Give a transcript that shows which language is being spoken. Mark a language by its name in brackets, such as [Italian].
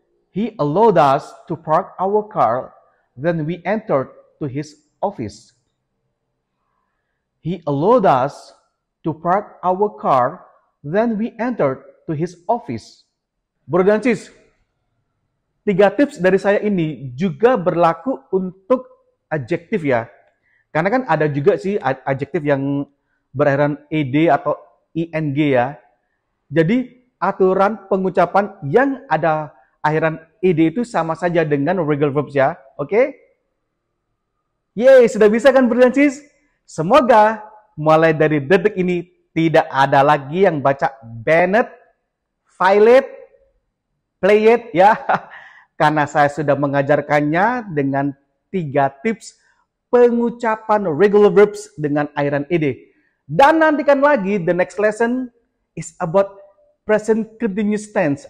[English] He allowed us to park our car, then we entered to his office. He allowed us to park our car, then we entered to his office. [Indonesian] Bro dan sis, 3 tips dari saya ini juga berlaku untuk adjektif ya. Karena kan ada juga sih adjektif yang berakhiran ed atau ing ya. Jadi aturan pengucapan yang ada akhiran ed itu sama saja dengan regular verbs ya. Oke? Yeay, sudah bisa kan bro dan sis? Semoga mulai dari detik ini tidak ada lagi yang baca Bennett, Violet, Play it ya. Karena saya sudah mengajarkannya dengan 3 tips pengucapan regular verbs dengan akhiran ed. Dan nantikan lagi [English] the next lesson is about present continuous tense.